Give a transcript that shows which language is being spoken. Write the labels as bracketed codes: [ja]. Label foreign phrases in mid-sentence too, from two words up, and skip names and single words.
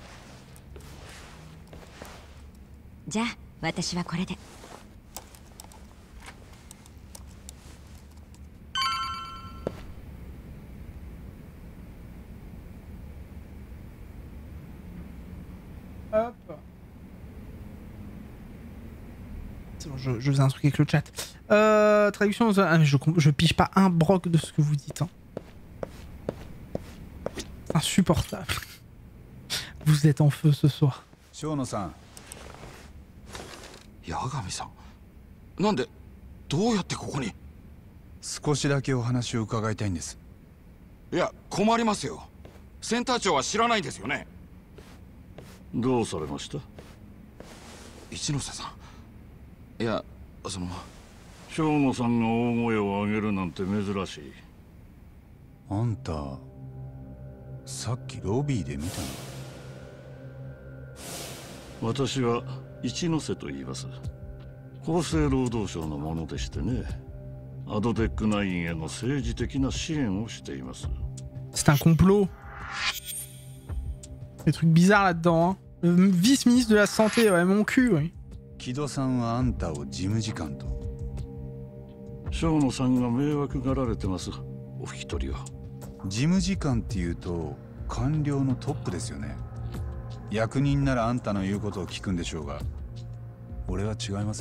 [ja] じゃあ私はこれで。 [fr] Hop. C'est bon, je faisais un truc avec le chat. Traduction, je pige pas un broc de ce que vous dites. Hein. Insupportable. Vous êtes en feu ce soir. [ja] 小野さん。八神さん。なんでどうやってここに？少しだけお話を伺いたいんです。いや困りますよ。センター長は知らないんですよね。どうされました？一ノ瀬さん。いやその小野さんが大声を上げるなんて珍しい。あんたさっきロビーで見たの？私は一ノ瀬と言います。厚生労働省のものでしてね。アドテック9への政治的な支援をしています。 [fr] C'est un complot. Des trucs bizarres là-dedans. Hein. Le vice-ministre de la santé, ouais, mon cul, oui. [ja] 木戸さんはあんたを事務次官と。小野さんが迷惑がられてます。お引き取りを。事務次官っていうと官僚のトップですよね。役人ならあんたの言うことを聞くんでしょうが、俺は違います。